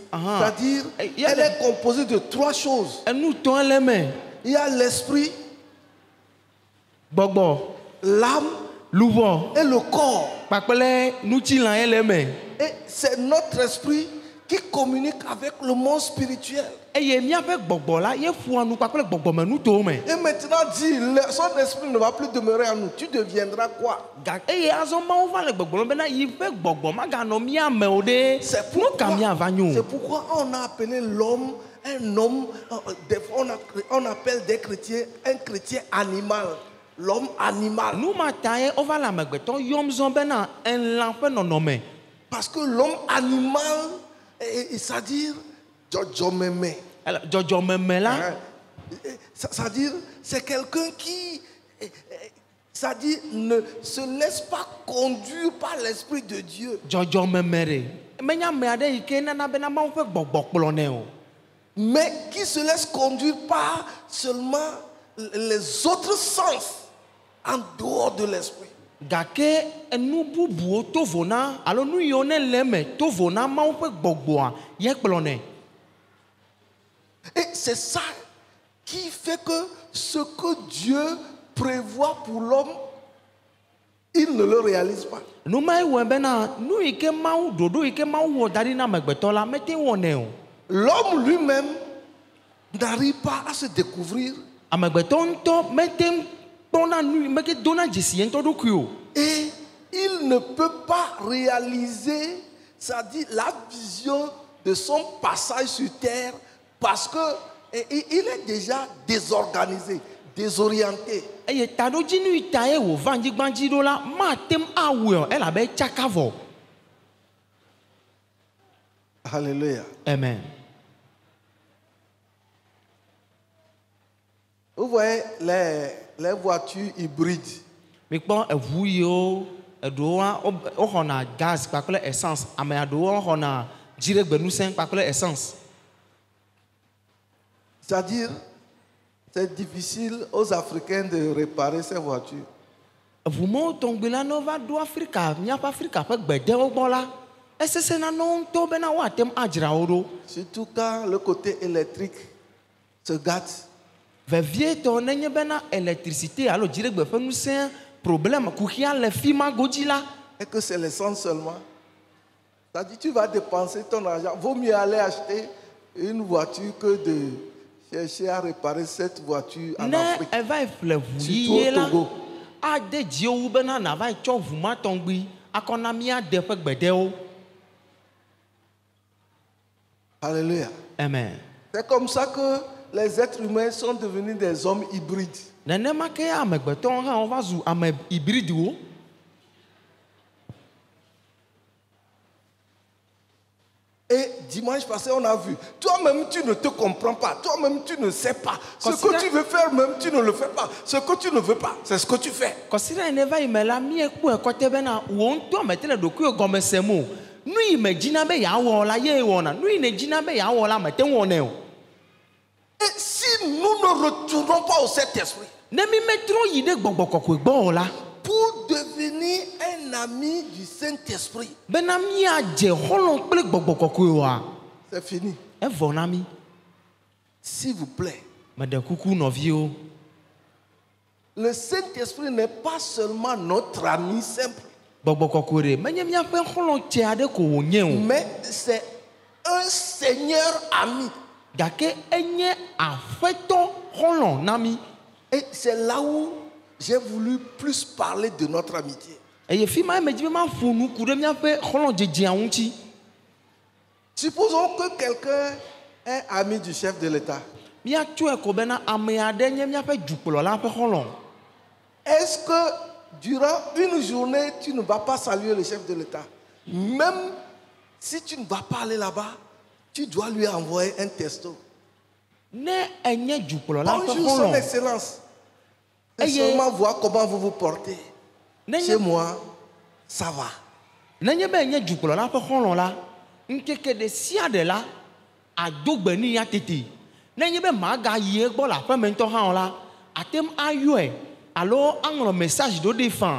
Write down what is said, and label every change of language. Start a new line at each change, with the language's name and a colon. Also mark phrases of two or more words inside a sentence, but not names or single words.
French: C'est-à-dire, elle est composée de trois choses. Il y a l'esprit, l'âme et le corps. Et c'est notre esprit qui communique avec le monde spirituel.
Ewe: eye miaƒe gbɔgbɔ la ye ƒoa nu kpakple gbɔgbɔmenu towo me.
French: Et maintenant dit, son esprit ne va plus demeurer en nous. Tu deviendras quoi?
Ewe: Eye azɔ mawo va le gbɔgblɔm bena yi ƒe gbɔgbɔ maganɔ mía me o ɖe. Nu ka miava nyo?
French: C'est pourquoi on a appelé l'homme un homme. Des fois on appelle des chrétiens un chrétien animal. L'homme animal.
Ewe: Nu ma ta ye wova le amegbetɔ yɔm zɔ bena elã ƒe nɔnɔme.
French: Parce que l'homme animal, c'est-à-dire dzɔdzɔmeme.
Ewe: Dzɔdzɔmeme la.
French: C'est-à-dire, c'est quelqu'un qui, c'est-à-dire, ne se laisse pas conduire par l'Esprit de Dieu.
Ewe: Dzɔdzɔmeme ɖe. Menya ame aɖe yi ke nana bena Mawu ƒe gbɔgbɔ kplɔnɛ o.
French: Mais qui se laisse conduire par seulement les autres sens en dehors de l'Esprit.
Ewe: Gake enu bubuwo to vo na alo nu yiwo ne le me to vo na Mawu ƒe gbɔgbɔa ye kplɔnɛ.
French: Et c'est ça qui fait que ce que Dieu prévoit pour l'homme, il ne le réalise pas.
Ewe: Nu ma ye wɔ bena nu yi ke Mawu ɖoɖo yi ke Mawu wɔ da ɖi na amegbetɔ la mete wɔnɛ o.
French: L'homme lui-même n'arrive pas à se découvrir.
Ewe: Amegbetɔ ŋutɔ mete kpɔna nu meke dona dzesi ye ŋutɔ ɖokui o.
French: Et il ne peut pas réaliser, c'est-à-dire la vision de son passage sur terre, parce que il est déjà désorganisé, désorienté.
Ewe: Eye taɖodzinu yi ta ye wòva anyigba dzi ɖo la matem awɔe o elabe tsaka vɔ.
French: Alléluia. Amen. Vous voyez les voitures hybrides.
Ewe: Mikpɔ eʋu yiwo eɖewo woxɔna gaz kpakple essence, ame aɖewo xɔna dziɖegbenusẽ kpakple essence.
French: C'est-à-dire, c'est difficile aux Africains de réparer ces voitures.
Ewe: Eʋu mawo tɔŋgbi la ne wova ɖo Afrika, míaƒe Afrika ƒe gbedewo gbɔ la, esesẽna na wo ŋutɔ bena woate ŋu adzra wo ɖo.
French: Surtout quand le côté électrique se gâte.
Ewe: Vevietɔ nenye bena électricité alo dziɖegbe ƒe ŋusẽ problème kuxia le fi ma godzi la.
French: Et que c'est l'essence seulement. C'est-à-dire, tu vas dépenser ton argent. Vaut mieux aller acheter une voiture que de chercher à réparer cette voiture en Afrique.
Ewe: Ne eva ƒle ʋu
French: Surtout
Ewe: yiye
French: au
Ewe: la, Togo. ade dziwo bena nava tsɔ ʋu ma tɔŋgbi akɔna míade ƒe gbedewo.
French: Alléluia. Amen. C'est comme ça que les êtres humains sont devenus des hommes hybrides.
Ewe: Nenema ke amegbetɔwo hã wova zu ame hybridewo.
French: Et dimanche passé, on a vu. Toi-même, tu ne te comprends pas. Toi-même, tu ne sais pas. Ce que tu veux faire, même, tu ne le fais pas. Ce que tu ne veux pas, c'est ce que tu fais.
Ewe: Kɔsida ne va yi me la miekpɔe kɔte bena wo ŋutɔ mete le ɖokuiwo gɔme sem o. Nu yi me dzina be yeawɔ la ye wɔna. Nu yi ne dzina be yeawɔ la mete ŋu wɔnɛ o.
French: Et si nous ne retournons pas au Saint-Esprit,
Ewe: Ne mi metrɔ yi ɖe gbɔgbɔ kɔkɔe gbɔ o la,
French: pour devenir un ami du Saint-Esprit,
Ewe: bena miadze xɔlɔ̃ kple gbɔgbɔ kɔkɔe oa,
French: c'est fini.
Ewe: evɔ na mi.
French: S'il vous plaît,
Ewe: Meɖe kuku nɔviwo.
French: le Saint-Esprit n'est pas seulement notre ami simple,
Ewe: Gbɔgbɔ kɔkɔe ɖe menye miaƒe xɔlɔ̃ tse aɖe ko wònye o.
French: mais c'est un Seigneur ami.
Ewe: Gake enye aƒetɔ xɔlɔ̃ na mi.
French: Et c'est là où j'ai voulu plus parler de notre amitié.
Ewe: Eye fi ma me dzi be maƒo nu ku ɖe miaƒe xɔlɔ̃ dzedzea ŋuti.
French: Supposons que quelqu'un est ami du chef de l'État.
Ewe: Miatsɔe ko bena ame aɖe nye miaƒe dukplɔla ƒe xɔlɔ̃.
French: Est-ce que durant une journée, tu ne vas pas saluer le chef de l'État? Même si tu ne vas pas aller là-bas, tu dois lui envoyer un texto.
Ewe: Ne enye dukplɔla ƒe
French: Bonjour, son
Ewe: xɔlɔ̃.
French: excellence. Et Aïe. seulement voir comment vous vous portez. Chez
Ewe: Nenye
French: moi, ça va.
Ewe: nenye be enye dukplɔla ƒe xɔlɔ̃ la, ŋkeke ɖe sia ɖe la, ado gbe nɛ ya tete. Nenye be magayi egbɔ le aƒeme ŋutɔ hã o la, atem ayɔe alo aŋlɔ message ɖo ɖe fã.